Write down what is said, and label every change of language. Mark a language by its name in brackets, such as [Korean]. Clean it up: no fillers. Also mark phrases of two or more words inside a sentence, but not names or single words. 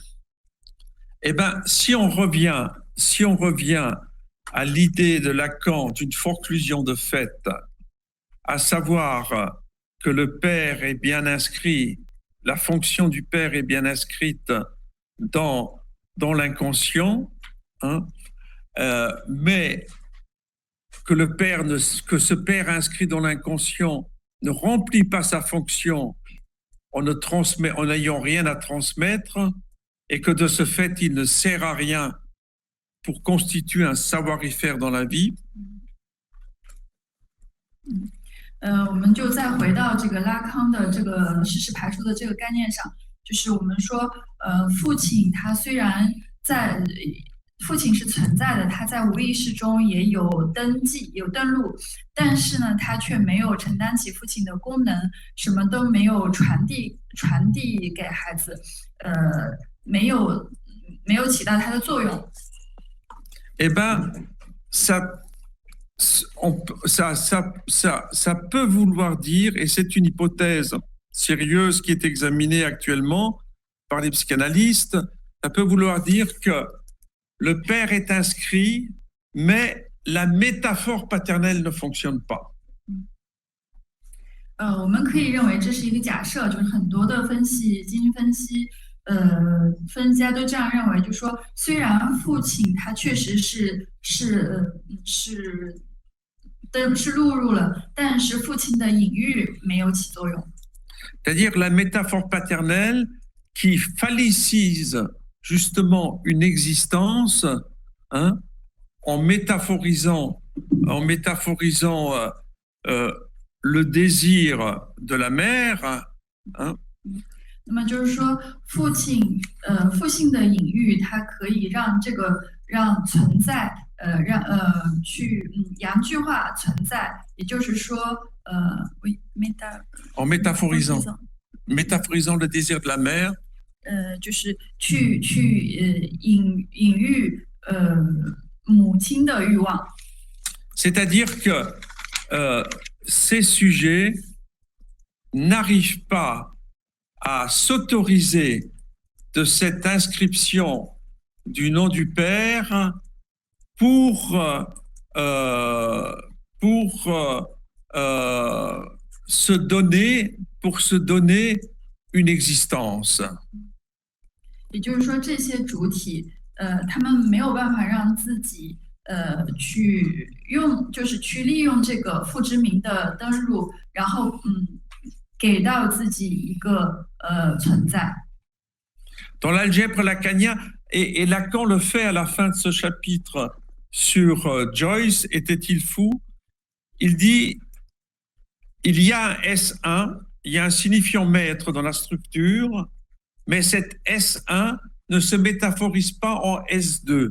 [French] Eh ben, si on revient à l'idée de Lacan d'une forclusion de fait, à savoir que le père est bien inscrit, la fonction du père est bien inscrite dans l'inconscient, hein, mais que ce père inscrit dans l'inconscient ne remplit pas sa fonction en n'ayant rien à transmettre, et que de ce fait, il ne sert à rien pour constituer un savoir-y-faire dans la vie. [Chinese] 我们就再回到这个拉康的这个事实排除的这个概念上，就是我们说，父亲他虽然父亲是存在的，他在无意识中也有登记、有登录，但是呢，他却没有承担起父亲的功能，什么都没有传递给孩子，没有起到它的作用。 [French] Eh ben, ça peut vouloir dire, et c'est une hypothèse sérieuse qui est examinée actuellement par les psychanalystes, ça peut vouloir dire que le père est inscrit, mais la métaphore paternelle ne fonctionne pas. [Chinese] 我们可以认为这是一个假设，就是很多的基因分析分析家都这样认为，就是说，虽然父亲他确实是录入了，但是父亲的隐喻没有起作用。 [French] C'est-à-dire la métaphore paternelle qui phallicise justement une existence, hein, en mépaphorisant le désir de la mère, hein. [Chinese] 那么就是说，父性的隐喻，它可以让存在，去阳具化存在，也就是说， [French] en mépaphorisant le désir de la mère， [Chinese] 就是去隐喻母亲的欲望。 [French] C'est-à-dire que ces sujets n'arrivent pas à s'autoriser de cette inscription du nom du Père pour se donner une existence. [Chinese] 也就是说，这些主体，他们没有办法让自己，去用，就是去利用这个父之名的登入，然后，给到自己一个存在。 [French] Dans l'algèbre lacanien, et Lacan le fait à la fin de ce chapitre sur Joyce, était-il fou? Il dit, il y a un S1, il y a un signifiant maître dans la structure, mais cet S1 ne se métaphorise pas en S2.